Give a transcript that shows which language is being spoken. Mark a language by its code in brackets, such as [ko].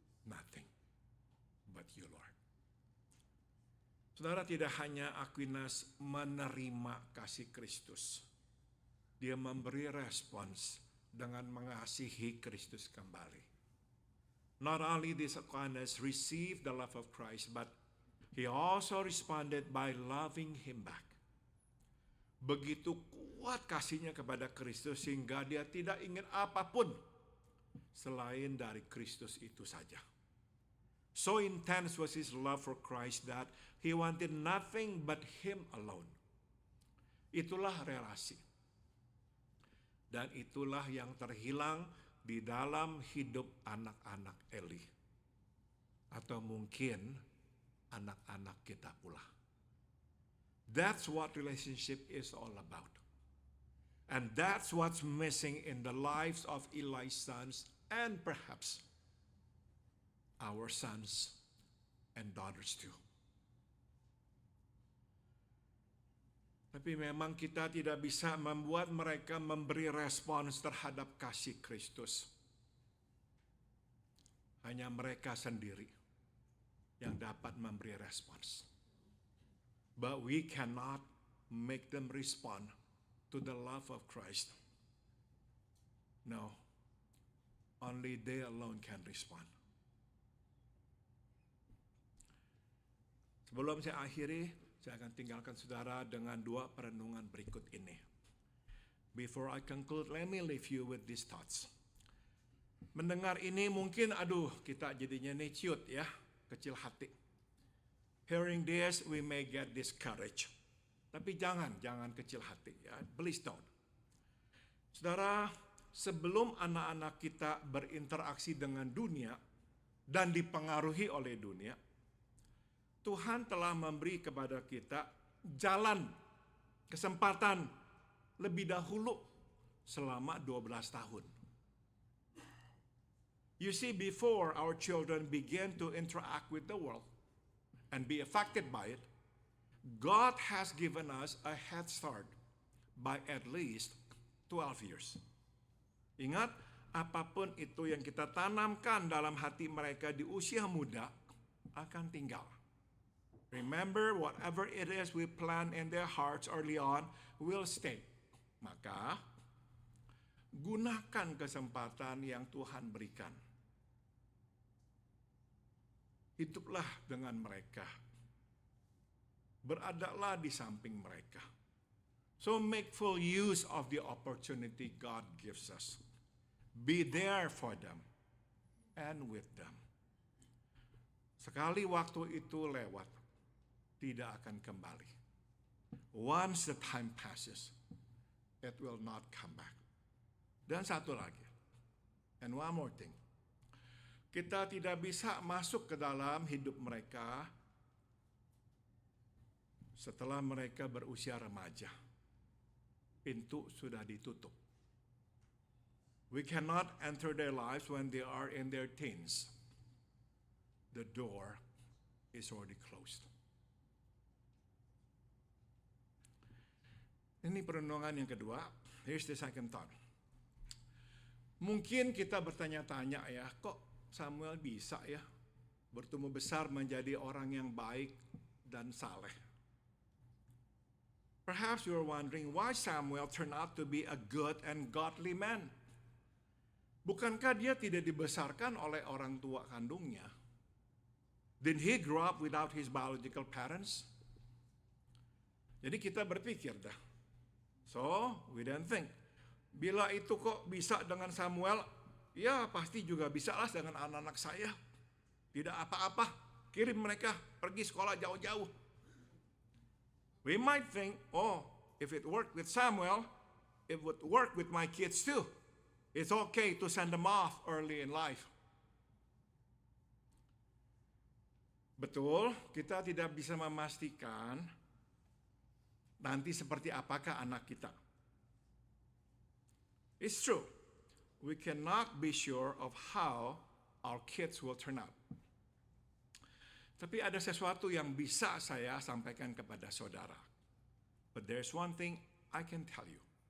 [en] Nothing but you, Lord. [id] Saudara, tidak hanya Aquinas menerima kasih Kristus, dia memberi respons dengan mengasihi Kristus kembali. [en] Not only did Aquinas receive the love of Christ, but he also responded by loving him back. [id] Begitu kuat kasihnya kepada Kristus sehingga dia tidak ingin apapun selain dari Kristus itu saja. [en] So intense was his love for Christ that he wanted nothing but him alone. [id] Itulah relasi. Dan itulah yang terhilang di dalam hidup anak-anak Eli. Atau mungkin anak-anak kita pula. [en] That's what relationship is all about. And that's what's missing in the lives of Eli's sons and perhaps our sons and daughters too. [id] Tapi memang kita tidak bisa membuat mereka memberi respons terhadap kasih Kristus. Hanya mereka sendiri yang dapat memberi respons. [en] But we cannot make them respond to the love of Christ. No, only they alone can respond. [id] Sebelum saya akhiri, saya akan tinggalkan saudara dengan dua perenungan berikut ini. [en] Before I conclude, let me leave you with these thoughts. [id] Mendengar ini mungkin, kita jadinya ciut ya, kecil hati. [en] Hearing this, we may get discouraged. [id] Tapi jangan kecil hati ya, [en] please don't. [id] Saudara, sebelum anak-anak kita berinteraksi dengan dunia dan dipengaruhi oleh dunia, Tuhan telah memberi kepada kita jalan, kesempatan lebih dahulu selama 12 tahun. [en] You see, before our children begin to interact with the world and be affected by it, God has given us a head start by at least 12 years. [id] Ingat, apapun itu yang kita tanamkan dalam hati mereka di usia muda akan tinggal. [en] Remember, whatever it is we plant in their hearts early on will stay. [id] Maka, gunakan kesempatan yang Tuhan berikan. Hiduplah dengan mereka. Beradaklah di samping mereka. [en] So make full use of the opportunity God gives us. Be there for them and with them. [id] Sekali waktu itu lewat, tidak akan kembali. [en] Once the time passes, it will not come back. [id] Dan satu lagi, [en] and one more thing, [id] kita tidak bisa masuk ke dalam hidup mereka setelah mereka berusia remaja. Pintu sudah ditutup. [en] We cannot enter their lives when they are in their teens. The door is already closed. [id] Ini perenungan yang kedua. [en] Here's the second thought. [id] Mungkin kita bertanya-tanya ya, kok Samuel bisa ya bertumbuh besar menjadi orang yang baik dan saleh. [en] Perhaps you're wondering why Samuel turned out to be a good and godly man. [id] Bukankah dia tidak dibesarkan oleh orang tua kandungnya? [en] Didn't he grow up without his biological parents? [id] Jadi kita berpikir dah. [en] So, we don't think. [id] Bila itu kok bisa dengan Samuel, ya pasti juga bisa lah dengan anak-anak saya. Tidak apa-apa, kirim mereka pergi sekolah jauh-jauh. [en] We might think, oh, if it worked with Samuel, it would work with my kids too. It's okay to send them off early in life. [id] Betul, kita tidak bisa memastikan nanti seperti apakah anak kita. [en] It's true, we cannot be sure of how our kids will turn out. [id] Tapi ada sesuatu yang bisa saya sampaikan kepada saudara. [en] But there's one thing I can tell you.